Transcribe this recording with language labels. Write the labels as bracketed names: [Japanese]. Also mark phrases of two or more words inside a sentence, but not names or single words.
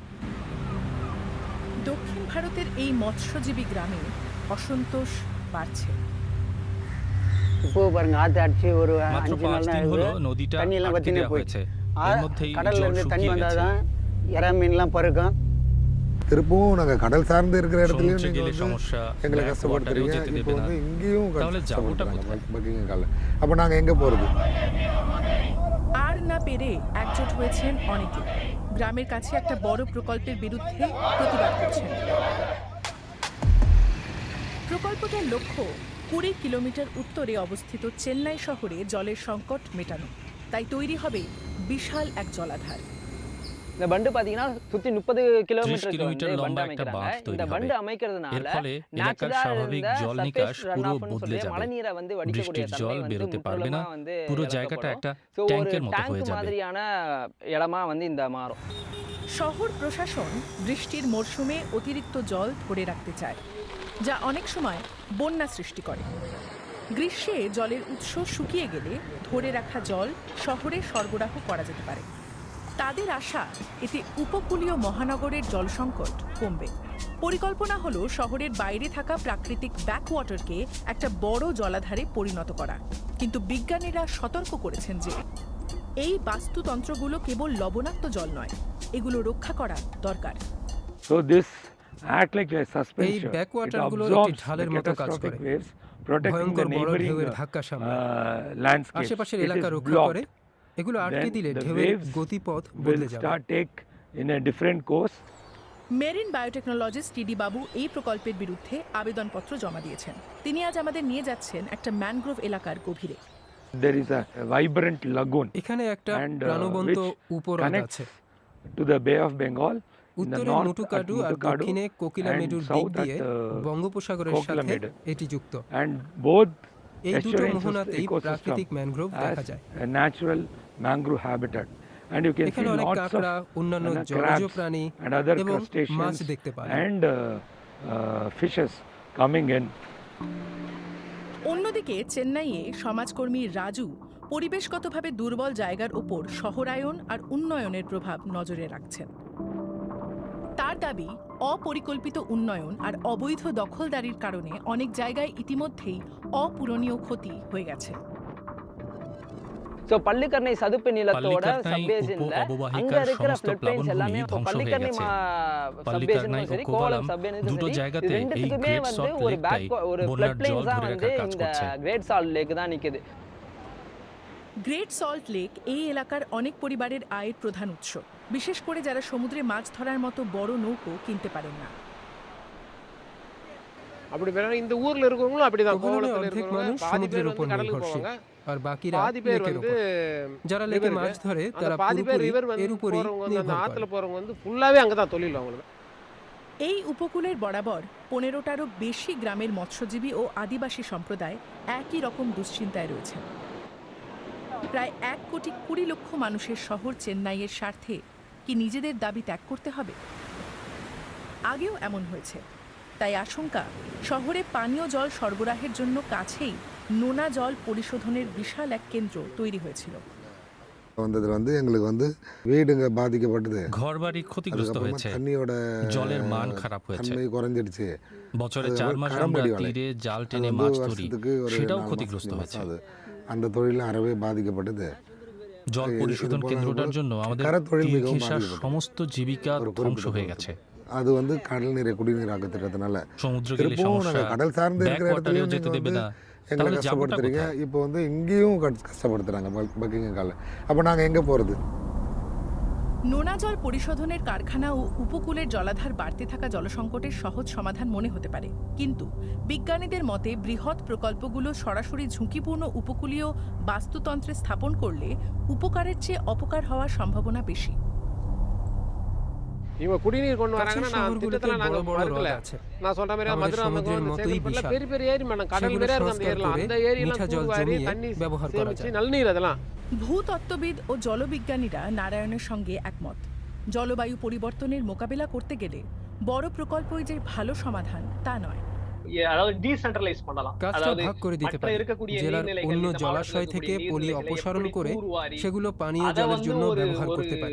[Bangla] দক্ষিণ ভারতের এই মৎস্যজীবী গ্রামে অসন্তোষ বাড়ছে। মাত্র 5 দিন হলো নদীটা আটকে দেওয়া হয়েছে, এর মধ্যেই জল শুকিয়ে গেছে। [Tamil] திருப்பவும் நாங்கள் கடல் சார்ந்து இருக்கிற இடத்துலையும் [Bangla] সমুদ্রে গেলে [Tamil] நீங்கள் [Bangla] সমস্যা, [Tamil] எங்களை back கஷ்டப்படுத்துறீங்க. [Bangla] water-এও যেতে [Tamil] இப்போ [Bangla] দেবে না। [Tamil] வந்து இங்கேயும் [Bangla] তাহলে যাবোটা [Tamil] கஷ்டப்படுத்துறாங்க [Bangla] কোথায়? [Tamil] பக்கிங்க காலில். அப்போ நாங்கள் எங்கே போகிறது? [Bangla] আর না পেরে একজোট হয়েছেন অনেকে, গ্রামের কাছে একটা বড় প্রকল্পের বিরুদ্ধে প্রতিবাদ করছেন। প্রকল্পটার লক্ষ্য 20 কিলোমিটার উত্তরে অবস্থিত চেন্নাই শহরে জলের সংকট মেটানো। তাই তৈরি হবে বিশাল এক জলাধার। [Tamil] இந்த பண்டு பாத்தீங்கன்னா சுத்தி 30 30 [Bangla] কিলোমিটার কিলোমিটার [Tamil] வந்து [Bangla] লম্বা [Tamil] பண்டு [Bangla] একটা [Tamil] அமைக்கிறாங்க। [Bangla] বাঁধ তৈরি [Tamil] இந்த [Bangla] হবে। [Tamil] பண்டு [Bangla] এর [Tamil] அமைக்கிறதுனால [Bangla] ফলে এলাকার [Tamil] நேச்சுரலா [Bangla] স্বাভাবিক [Tamil] இருந்த [Bangla] জল [Tamil] surface [Bangla] নিকাশ পুরো [Tamil] runoff னு [Bangla] বদলে [Tamil] சொல்லி [Bangla] যাবে। [Tamil] மழைநீரை வந்து [Bangla] বৃষ্টির [Tamil] வடிக்கக்கூடிய [Bangla] জল [Tamil] தன்மை வந்து [Bangla] বেরোতে পারবে না, [Tamil] முற்றிலுமா வந்து [Bangla] পুরো জায়গাটা একটা [Tamil] So, ஒரு [Bangla] ট্যাঙ্কের মতো ট্যাঙ্ক হয়ে যাবে। [Tamil] மாதிரியான இடமா வந்து இந்த மாறும்। [Bangla] শহর প্রশাসন বৃষ্টির মরশুমে অতিরিক্ত জল ধরে রাখতে চায়, যা অনেক সময় বন্যা সৃষ্টি করে। গ্রীষ্মে জলের উৎস শুকিয়ে গেলে ধরে রাখা জল শহরে সরবরাহ করা যেতে পারে। তাদের আশা, এতে উপকূলীয় মহানগরের জল সংকট কমবে। পরিকল্পনা হলো শহরের বাইরে থাকা প্রাকৃতিক ব্যাকওয়াটারকে একটা বড় জলাধারে পরিণত করা। কিন্তু বিজ্ঞানীরা সতর্ক করেছেন যে এই বাস্তুতন্ত্রগুলো কেবল লবণাক্ত জল নয়, এগুলো রক্ষা করা দরকার। [English] So this act like a [Bangla] এই [English] suspension. It [Bangla] ব্যাকওয়াটারগুলো একটি [English] absorbs the [Bangla] ঢালের মতো কাজ [English] catastrophic [Bangla] করে, [English] waves, protecting the [Bangla] ভয়ঙ্কর বড় [English] neighboring [Bangla] ঢেউয়ের ধাক্কা সামলায়, [English] landscapes. [Bangla] আশেপাশের [English] It [Bangla] এলাকা [English] is [Bangla] রক্ষা [English] blocked. [Bangla] করে। এগুলো আটকে [English] Then [Bangla] দিলে [English] the [Bangla] ঢেউয়ের [English] waves [Bangla] গতিপথ [English] will [Bangla] বদলে যাবে। [English] start take in a different course. [Bangla] মেরিন বায়োটেকনোলজিস্ট টিডি বাবু এই প্রকল্পের বিরুদ্ধে আবেদনপত্র জমা দিয়েছেন। তিনি আজ আমাদের নিয়ে যাচ্ছেন একটা ম্যানগ্রোভ এলাকার গভীরে। [English] There is a vibrant lagoon [Bangla] এখানে একটা [English] and [Bangla] প্রাণবন্ত উপহ্রদ আছে। [English] connects to the Bay of Bengal. In the [Bangla] উত্তরে [English] north at [Bangla] মুটুকাডু আর [English] Muttukadu [Bangla] দক্ষিণে কোকিলামেডুর [English] and [Bangla] দিক [English] south [Bangla] দিয়ে [English] at [Bangla] বঙ্গোপসাগরের সাথে [English] Kokilamedu. [Bangla] এটি যুক্ত। [English] And both [Bangla] এই দুটো [English] assurances [Bangla] মোহনাতেই [English] ecosystem [Bangla] প্রাকৃতিক ম্যানগ্রোভ দেখা [English] as [Bangla] যায়। [English] a natural mangrove habitat. And you can see [Bangla] এখানে অনেক [English] lots [Bangla] কাঁকড়া, [English] of [Bangla] অন্যান্য [English] crabs [Bangla] জলজ প্রাণী [English] and other [Bangla] এবং মাছ [English] crustaceans [Bangla] দেখতে পাবেন। [English] and fishes coming in. [Bangla] অন্যদিকে চেন্নাইয়ে সমাজকর্মী রাজু পরিবেশগতভাবে দুর্বল জায়গার ওপর শহরায়ন আর উন্নয়নের প্রভাব নজরে রাখছেন। তার দাবি, অপরিকল্পিত উন্নয়ন আর অবৈধ দখলদারির কারণে অনেক জায়গায় ইতিমধ্যেই অপূরণীয় ক্ষতি হয়ে গেছে। [Tamil] ஸோ பள்ளிக்கரணை சதுப்பு நிலத்தோட பள்ளிக்கரணை சப்பேசின்ல உப்பு அபவாহিকার அங்க இருக்கிற [Bangla] সমস্ত [English] flood plains [Bangla] প্লাবনভূমি [Tamil] எல்லாமே இப்போ [Bangla] ধ্বংস হয়ে [Tamil] பள்ளிக்கரணை [Bangla] গেছে। [Tamil] சப்பேசினும் [Bangla] পাল্লিকারনাই ও [Tamil] சரி [Bangla] কোভালাম [Tamil] கோவளம் சப்பேசினும் [Bangla] দুটো [Tamil] சரி [Bangla] জায়গাতে [Tamil] இது [Bangla] এই [Tamil] ரெண்டுத்துக்குமே [Bangla] গ্রেট [Tamil] வந்து [Bangla] সল্ট [Tamil] ஒரு [Bangla] লেকটাই [Tamil] ஒரு [Bangla] বন্যার [English] flood plains [Bangla] জল [Tamil] தான் [Bangla] ধরে [Tamil] வந்து [Bangla] রাখার কাজ [Tamil] இந்த [Bangla] করছে। [Tamil] கிரேட் சால்ட் லேக் தான் நிக்குது। [Bangla] গ্রেট সল্ট লেক এই এলাকার অনেক পরিবারের আয়ের প্রধান উৎস, বিশেষ করে যারা সমুদ্রে মাছ ধরার মতো বড় নৌকো কিনতে পারেন না। [Tamil] அப்படி வேணா இந்த ஊர்ல இருக்கவங்களும் அப்படிதான், [Bangla] কোভালামে [Tamil] கோவளத்துல [Bangla] অর্ধেক [Tamil] இருக்கவங்க [Bangla] মানুষ [Tamil] பாதி [Bangla] সমুদ্রের [Tamil] பேர் [Bangla] উপর [Tamil] வந்து கடலுக்கு [Bangla] নির্ভরশীল [Tamil] போவாங்க, [Bangla] আর বাকিরা [Tamil] பாதி பேர் [Bangla] লেকের [Tamil] வந்து [Bangla] উপর। যারা লেকে [Tamil] river [Bangla] মাছ ধরে [Tamil] அந்த [Bangla] তারা [Tamil] பாதி பேர் [Bangla] পুরোপুরি রিভার এর [Tamil] வந்து [Bangla] উপরই [Tamil] போறவங்க வந்து அந்த [Bangla] নির্ভর [Tamil] ஆத்துல [Bangla] করে। [Tamil] போறவங்க வந்து ফুললাவே அங்கதான் தொழில் அவங்களுக்கு। [Bangla] এই উপকূলের বরাবর 15টারও বেশি গ্রামের মৎস্যজীবী ও আদিবাসী সম্প্রদায় একই রকম দুশ্চিন্তায় রয়েছে। প্রায় 1,20,00,000 মানুষের শহর চেন্নাইয়ের স্বার্থে কি নিজেদের দাবি ত্যাগ করতে হবে? আগেও এমন হয়েছে। তাই আশঙ্কা, শহরে পানীয় জল সরবরাহের জন্য কাছেই নোনা জল পরিশোধনের বিশাল এক কেন্দ্র তৈরি হয়েছিল। [Tamil] வந்ததுல வந்து எங்களுக்கு வந்து வீடுங்க பாதிக்கப்பட்டது, [Bangla] ঘরবাড়ি ক্ষতিগ্রস্ত [Tamil] அதுக்கப்புறமா [Bangla] হয়েছে, [Tamil] தண்ணியோட [Bangla] জলের মান খারাপ হয়েছে, [Tamil] தன்மை குறைஞ்சிடுச்சு। [Bangla] বছরে [Tamil] அது [Bangla] 4 মাস কারম আমরা বাড়ি বলে। তীরে জাল [Tamil] அது [Bangla] টেনে [Tamil] வந்து [Bangla] মাছ ধরি, [Tamil] வருஷத்துக்கு ஒரு [Bangla] সেটাও [Tamil] 4 [Bangla] ক্ষতিগ্রস্ত [Tamil] மாசம் [Bangla] হয়েছে। [Tamil] அது அந்த தொழிலும் அறவே பாதிக்கப்பட்டது। [Bangla] জল পরিশোধন কেন্দ্রটার জন্য আমাদের [Tamil] கரத்தொழில் [Bangla] তীর [Tamil] மிகவும் [Bangla] ঘেঁষার [Tamil] பாதிக்கப்பட்டது। [Bangla] সমস্ত জীবিকা [Tamil] ஒரு [Bangla] ধ্বংস [Tamil] குறிப்பிட்ட [Bangla] হয়ে [Tamil] காலத்துல. [Bangla] গেছে। [Tamil] அது வந்து கடல் நீரை குடிநீராக்க திட்டத்தினால [Bangla] সমুদ্র গেলে [Tamil] திருப்பவும் [Bangla] সমস্যা, [Tamil] நாங்கள் கடல் சார்ந்து இருக்கிற [Bangla] ব্যাক ওয়াটারেও [Tamil] இடத்துலயும் [Bangla] যেতে [Tamil] நீங்க [Bangla] দেবে [Tamil] வந்து [Bangla] না, [Tamil] எங்களை [Bangla] তাহলে যাবোটা [Tamil] கஷ்டப்படுத்துறீங்க, [Bangla] কোথায়? [Tamil] இப்போ வந்து இங்கேயும் கஷ்டப்படுத்துறாங்க பக்கிங்க கால। அப்போ நாங்கள் எங்கே போகிறது? [Bangla] নোনা জল পরিশোধনের কারখানা ও উপকূলের জলাধার বাড়তে থাকা জলসংকটের সহজ সমাধান মনে হতে পারে, কিন্তু বিজ্ঞানীদের মতে বৃহৎ প্রকল্পগুলো সরাসরি ঝুঁকিপূর্ণ উপকূলীয় বাস্তুতন্ত্রে স্থাপন করলে উপকারের চেয়ে অপকার হওয়ার সম্ভাবনা বেশি। [Tamil] இவங்க குடிநீர் கொண்டு [Bangla] কাছের [Tamil] வராங்கன்னா நான் [Bangla] শহরগুলোতে [Tamil] திட்டத்துல நாங்க [Bangla] বড় বড় [Tamil] மறுக்கல। [Bangla] হ্রদ আছে, [Tamil] நான் சொல்ற மாதிரி [Bangla] আমাদের [Tamil] மதுரை அந்த [Bangla] সমুদ্রের মতোই [Tamil] சேகல்பட்டுல [Bangla] বিশাল। [Tamil] பெரிய பெரிய ஏரி மேடம், கடல் [Bangla] সেগুলো [Tamil] நிறைய இருக்கு அந்த [Bangla] সংস্কার [Tamil] ஏரிலாம், [Bangla] করে [Tamil] அந்த ஏரியெல்லாம் [Bangla] মিঠা জল [Tamil] தூர்வாரி [Bangla] জমিয়ে [Tamil] தண்ணி [Bangla] ব্যবহার করা [Tamil] சேமிச்சு [Bangla] যায়। [Tamil] நல்ல நீர் அதெல்லாம்। [Bangla] ভূতত্ত্ববিদ ও জলবিজ্ঞানীরা নারায়ণের সঙ্গে একমত। জলবায়ু পরিবর্তনের মোকাবিলা করতে গেলে বড় প্রকল্পই যে ভালো সমাধান তা নয়। কাজটা ভাগ করে দিতে পারে। জেলার অন্য জলাশয় থেকে পলি অপসারণ করে সেগুলো পানীয় জলের জন্য ব্যবহার করতে পারে।